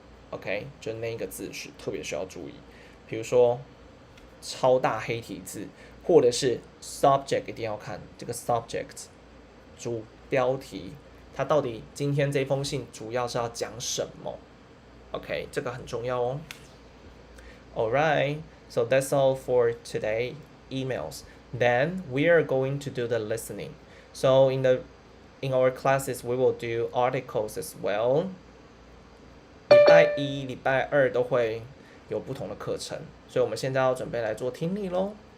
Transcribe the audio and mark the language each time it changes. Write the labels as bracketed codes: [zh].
[zh] OK， 就那个字是特别需要注意，比如说超大黑体字，或者是 subject 一定要看这个 subject 主标题，它到底今天这封信主要是要讲什么 ？OK， 这个很重要哦。 [en] Alright, so that's all for today emails. Then we are going to do the listening. So in our classes, we will do articles as well. [zh] 礼拜1、礼拜2都会有不同的课程，所以我们现在要准备来做听力咯。